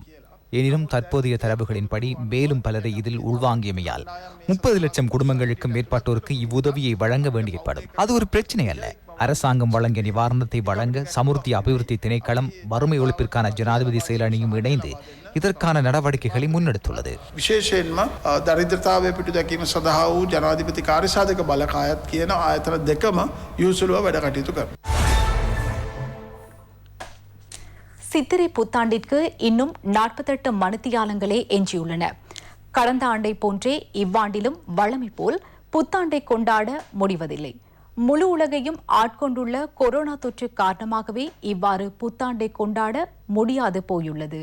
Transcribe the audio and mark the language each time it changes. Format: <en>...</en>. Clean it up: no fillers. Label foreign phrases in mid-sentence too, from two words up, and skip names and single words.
<ta>எனினும் தற்போதைய தரவுகளின்படி மேலும் பலரை இதில் உள்வாங்கியமையால் 30 லட்சம் குடும்பங்களுக்கு மேற்பட்டோருக்கு இவ்வுதவியை வழங்க வேண்டியப்படும். அது ஒரு பிரச்சனை அல்ல. அரசாங்கம் வழங்கிய நிவாரணத்தை வழங்க சமுர்த்தி அபிவிருத்தி திணைக்களம், வறுமை ஒழிப்பிற்கான ஜனாதிபதி செயலணியும் இணைந்து இதற்கான நடவடிக்கைகளை முன்னெடுத்துள்ளது.</ta> <si>විශේෂයෙන්ම දරිද්‍රතාවය පිටු දැකීම සඳහා වූ ජනාධිපති කාර්යසාධක බලකායත් කියන ආයතන දෙකම යොසුලුව වැඩ කටයුතු කරනවා.</si> <ta>சித்திரை புத்தாண்டிற்கு இன்னும் 48 மணித்தியாலங்களே எஞ்சியுள்ளன. கடந்த ஆண்டை போன்றே இவ்வாண்டிலும் வழமை போல் புத்தாண்டை கொண்டாட முடிவதில்லை. முழு உலகையும் ஆட்கொண்டுள்ள கொரோனா தொற்று காரணமாகவே இவ்வாறு புத்தாண்டை கொண்டாட முடியாது போயுள்ளது.</ta>